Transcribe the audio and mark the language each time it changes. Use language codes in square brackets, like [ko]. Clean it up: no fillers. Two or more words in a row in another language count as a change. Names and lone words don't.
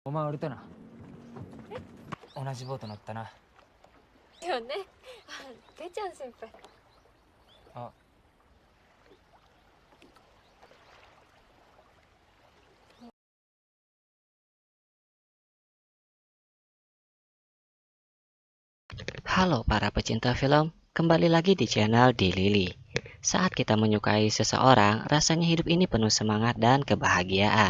[ja] お前俺とな同じボート乗ったな。よね。てちゃん先輩。あ、 [id] Halo para pecinta film, kembali lagi di channel Di Lili. Saat kita menyukai seseorang, rasanya hidup ini penuh semangat dan kebahagiaan.